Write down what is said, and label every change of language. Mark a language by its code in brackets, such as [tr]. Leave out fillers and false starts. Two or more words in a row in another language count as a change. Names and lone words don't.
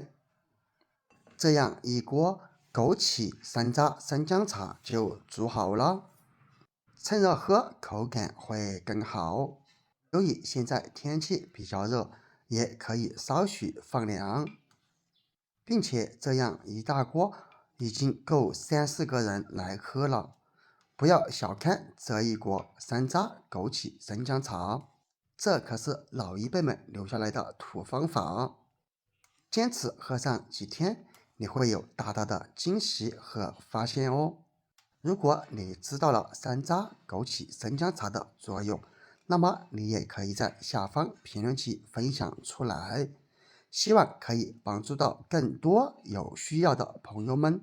[zh] 這樣一鍋枸杞山楂生薑茶就煮好了。趁熱喝，口感會更好。由於現在天氣比較熱，也可以稍許放涼，並且這樣一大鍋已經夠3、4個人來喝了。不要小看這一鍋山楂枸杞生薑茶，這可是老一輩們留下來的土方法。堅持喝上幾天，你會有大大的驚喜和發現哦。如果你知道了山楂枸杞生薑茶的作用，那麼你也可以在下方評論區分享出來，希望可以幫助到更多有需要的朋友們。